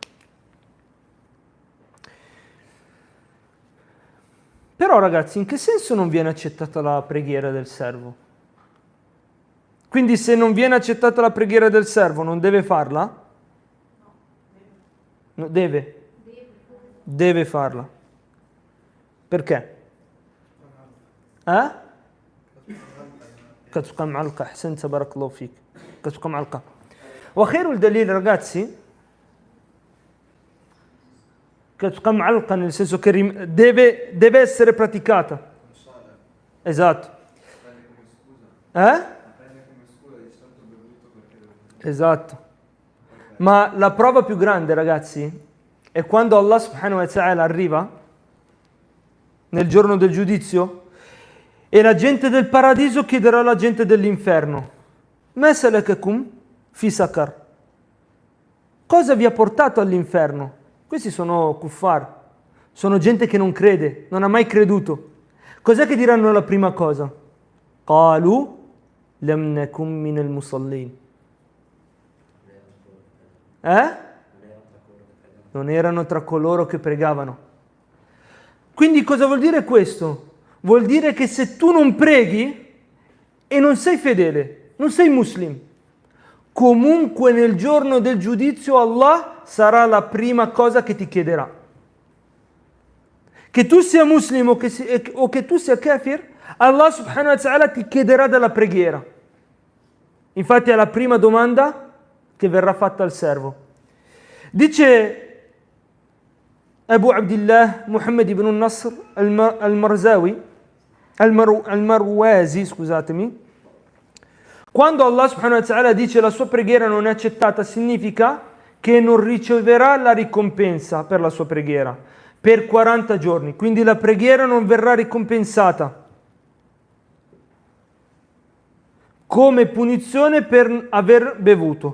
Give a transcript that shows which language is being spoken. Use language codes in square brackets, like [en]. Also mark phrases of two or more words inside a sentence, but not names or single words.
[it] Però ragazzi, in che senso non viene accettata la preghiera del servo? Quindi se non viene accettata la preghiera del servo, non deve farla? No, deve farla. Perché? [ar] كتبقى معلقة. أحسنت بارك الله فيك. كتبقى معلقة. وخير الدليل ragazzi, كتبقى معلقة [it] nel senso che deve essere praticata. Esatto. Esatto. Ma la prova più grande, ragazzi, è quando Allah [ar] سبحانه وتعالى [it] arriva nel giorno del giudizio e la gente del paradiso chiederà alla gente dell'inferno: [ar] ما سلككم في سقر? [it] Cosa vi ha portato all'inferno? Questi sono kuffar, sono gente che non crede, non ha mai creduto. Cos'è che diranno la prima cosa? [ar] قالوا لم نك من المصلين. [it] Non erano tra coloro che pregavano. Quindi cosa vuol dire questo? Vuol dire che se tu non preghi e non sei fedele, non sei muslim, comunque nel giorno del giudizio Allah sarà la prima cosa che ti chiederà. Che tu sia muslim o che tu sia kafir, Allah [ar] سبحانه وتعالى [it] ti chiederà della preghiera. Infatti è la prima domanda che verrà fatta al servo. Dice Abu Abdillah Muhammad ibn Nasr al-Marwazi, scusatemi, quando Allah [ar] سبحانه وتعالى [it] dice la sua preghiera non è accettata, significa che non riceverà la ricompensa per la sua preghiera per 40 giorni, quindi la preghiera non verrà ricompensata come punizione per aver bevuto.